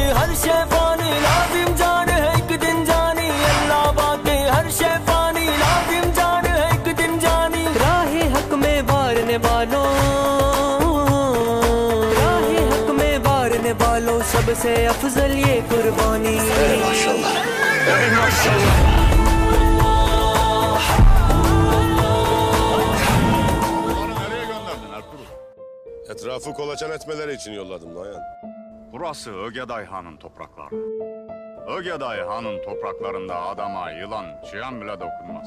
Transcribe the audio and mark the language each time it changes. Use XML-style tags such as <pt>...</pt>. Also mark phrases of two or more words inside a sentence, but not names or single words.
<ur>ہر شے فانی لازم جان ہے ایک دن جانی، اللہ باقی ہر شے فانی لازم جان ہے ایک دن جانی. راہِ حق میں وارنے والوں، راہِ حق میں وارنے والوں، سب سے افضل یہ قربانی.</ur> <tr>Maşallah. Maşallah. Nereye gönderdin Ertuğrul? Etrafı kolaçan etmeleri için yolladım Noyan. Burası Ögeday Han'ın toprakları. Ögeday Han'ın topraklarında adama yılan, çıyan bile dokunmaz.</tr>